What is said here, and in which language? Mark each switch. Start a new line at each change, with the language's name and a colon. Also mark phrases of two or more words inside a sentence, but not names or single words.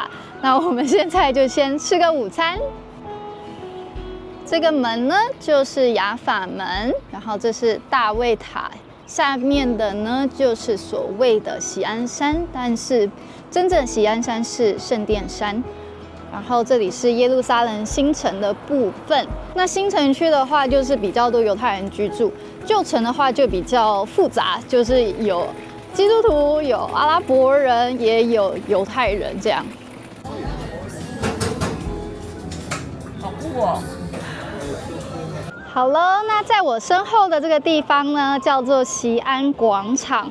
Chinese: 那我們現在就先吃個午餐。這個門呢就是雅法門，然後這是大衛塔。下面的呢就是所謂的錫安山，但是真正錫安山是聖殿山。然後這裡是耶路撒冷新城的部分。那新城區的話，就是比較多猶太人居住；舊城的話就比較複雜，就是有基督徒、有阿拉伯人，也有猶太人這樣。好酷哦！好了，那在我身後的這個地方呢，叫做錫安廣場。